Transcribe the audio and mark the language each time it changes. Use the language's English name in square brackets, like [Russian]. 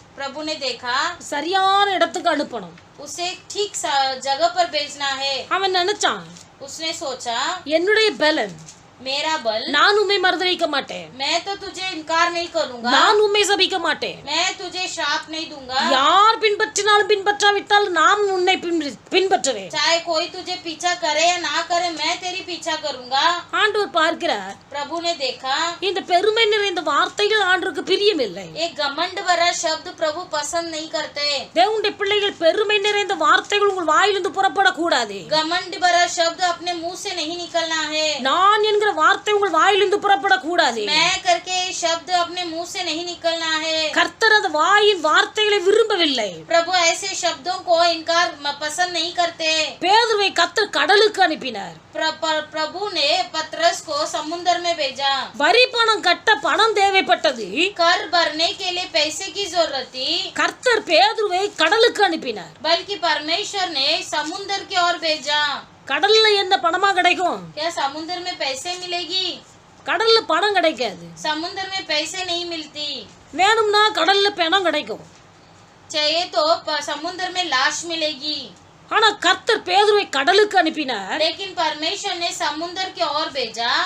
[Hindi] प्रभु ने देखा [Tamil] சரியான இடத்துக்கு அனுப்பணும். [Hindi] उसे ठीक जगह पर भेजना है। [Tamil] அவன் நினைச்சான், [Hindi] उसने सोचा [Tamil] என்னுடைய பலன், [Hindi] मेरा बल, [Tamil] நான் உம்மை மறுதலிக்க மாட்டேன், [Hindi] मैं तो तुझे इनकार नहीं करूंगा, [Tamil] நான் உம்மை சபிக்க மாட்டேன், [Hindi] मैं तुझे श्राप नहीं दूंगा, [Tamil] யார் பின்பற்றினாலும் பின்பற்றாவிட்டால் நான் உன்னை பின்பற்றுவேன். [Hindi] चाहे कोई तुझे पीछा करे या ना करे, मैं तेरी पीछा करूंगा। [Tamil] ஆண்டவர் பார்க்கிறார், [Hindi] प्रभु ने देखा [Tamil] இந்த பெருமை நிறைந்த வார்த்தைகள் ஆண்டவருக்கு பிரியமில்லை. [Hindi] एक घमंड भरा शब्द प्रभु पसंद नहीं करते। [Tamil] தேவனுடைய பிள்ளைகள், பெருமை நிறைந்த வார்த்தைகள் உங்கள் வாயிலிருந்து புறப்படக்கூடாது. [Hindi] घमंड भरा शब्द अपने मुंह से नहीं निकलना है। [Tamil] நான் என்கிற வார்த்தை உங்கள் வாயிலிருந்து புறப்படக்கூடாது. [Hindi] मैं करके शब्द अपने मुंह से नहीं निकलना है। [Tamil] கர்த்தர் அந்த வாயின் வார்த்தைகளை விரும்பவில்லை. [Hindi] प्रभु ऐसे शब्दों को इनकार पसंद नहीं करते। [Tamil] பேதுருவை கர்த்தர் கடலுக்கு அனுப்பினார். [Hindi] प्रभु ने पतरस को समुद्र में भेजा। [Tamil] வரி பணம் கட்ட பணம் தேவைப்பட்டது. [Hindi] कर भरने के लिए पैसे की जरूरत थी। [Tamil] கர்த்தர் பேதுருவை கடலுக்கு அனுப்பினார். [Hindi] बल्कि परमेश्वर ने समुद्र की ओर भेजा। [Tamil] கடல்ல என்ன பணமா கிடைக்கும்? [Hindi] क्या समुद्र में पैसे मिलेगी? [Tamil] கடல்ல பணம் கிடைக்காது. [Hindi] समुद्र में पैसे नहीं मिलती। [Tamil] வேணும்னா கடல்ல பணம் கிடைக்கும். [Hindi] चाहिए तो समुद्र में लाश मिलेगी। [Tamil] ஆனா கர்த்தர் பேதுருவை கடலுக்கு அனுப்பினார். [Hindi] लेकिन परमेश्वर ने समुद्र की ओर भेजा।